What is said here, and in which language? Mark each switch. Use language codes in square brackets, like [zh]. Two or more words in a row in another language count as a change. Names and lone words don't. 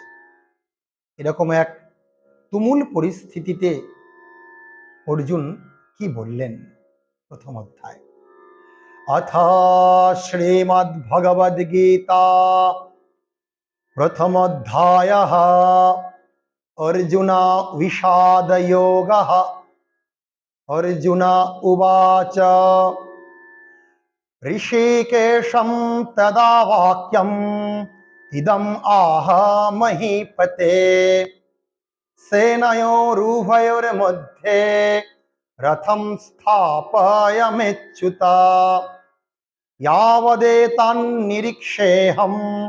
[bn] এরকম এক তুমুল পরিস্থিতিতে অর্জুন কি বললেন? প্রথম অধ্যায়, অথ শ্রীমদ্ ভগবদ গীতা প্রথম অধ্যায় অর্জুন বিষাদ যোগ। [sa] अर्जुन उवाच ऋषिकेशं तदा वाक्यम् इदम् आह महीपते सेनयोरुभयोर्मध्ये रथं स्थापयाम्युत यावदेतान्निरीक्षेऽहं